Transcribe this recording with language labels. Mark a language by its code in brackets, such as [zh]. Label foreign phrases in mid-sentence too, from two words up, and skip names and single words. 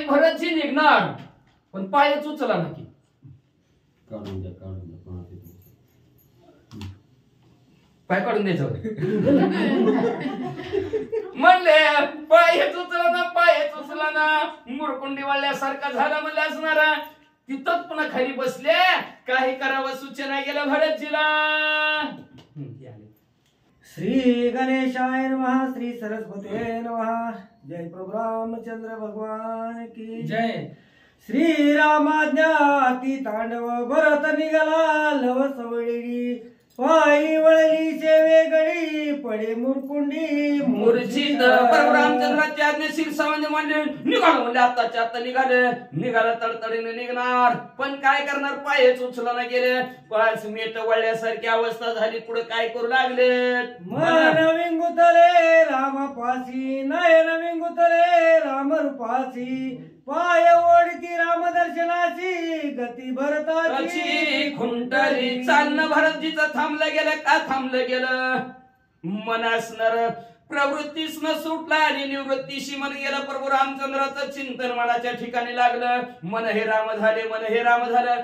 [mr] भरतजी निघणार पण पायच उचला नक्की. पाय काढून द्यायचं म्हणले, पायच उचला ना, पायच उचला ना. मुरकुंडी वाळल्यासारखा झाला म्हणले असणारा. तिथंच पुन्हा खाली बसले, काही करावं सूचना गेलं भरतजीला. [sa] श्री गणेशाय नमः, श्री सरस्वती नमः. [hi] जय प्रभु रामचंद्र भगवान की जय. [mr] श्री रामाज्ञा अति तांडव भरत निघाला लव सवडी, पायी वळली सेवे गडी पडे मुरकुंडी मूर्छित. प्रभू रामचंद्राची आज्ञा शिरसावंत मानले, निघालो म्हणले आताच्या आता निघाला तडतडीने निघणार. पण काय करणार, पायच उचलना गेले. 5 मिनिट वळल्यासारखी अवस्था झाली. पुढे काय करू लागले, मन विंगुतले राम पासी, नयन विंगुतले राम रूपासी, पाय ओढती राम दर्शनाची गती भरताची खुंटली. चालणं भरतजीचं थांबलं गेलं का थांबलं गेलं. मन असणार प्रवृत्तीस न सुटला आणि निवृत्तीशी मन गेलं. प्रभू रामचंद्राचं चिंतन मनाच्या ठिकाणी लागलं. मन हे राम झाले, मन हे राम झालं.